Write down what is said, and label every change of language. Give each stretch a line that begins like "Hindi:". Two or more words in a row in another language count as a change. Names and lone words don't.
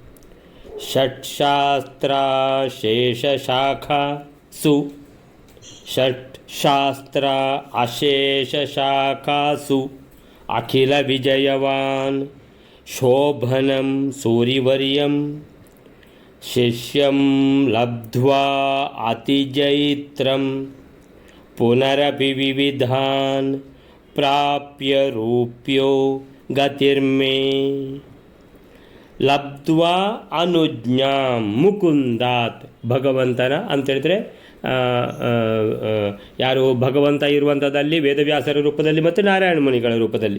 Sanskrit: ಷಟ್ಶಾಸ್ತ್ರ ಅಶೇಷಶಾಖಾಸು ಅಖಿಲ ವಿಜಯವಾನ್ ಶೋಭನಂ ಸೂರಿವರ್ಯಂ ಶಿಷ್ಯಂ ಲಬ್ಧ್ವಾ ಅತಿಜೈತ್ರಂ ಪುನರಪಿ ವಿವಿಧಾನ್ ಪ್ರಾಪ್ಯ ರೂಪ್ಯೋ ಗತಿರ್ಮೇ. ಲಬ್ಧ್ವಾ ಅನುಜ್ಞಾಂ ಮುಕುಂದಾತ್
Kannada: ಭಗವಂತನ ಅಂತೇಳಿದರೆ ಯಾರು ಭಗವಂತ ಇರುವಂಥದ್ದಲ್ಲಿ ವೇದವ್ಯಾಸರ ರೂಪದಲ್ಲಿ ಮತ್ತು ನಾರಾಯಣ ಮುನಿಗಳ ರೂಪದಲ್ಲಿ.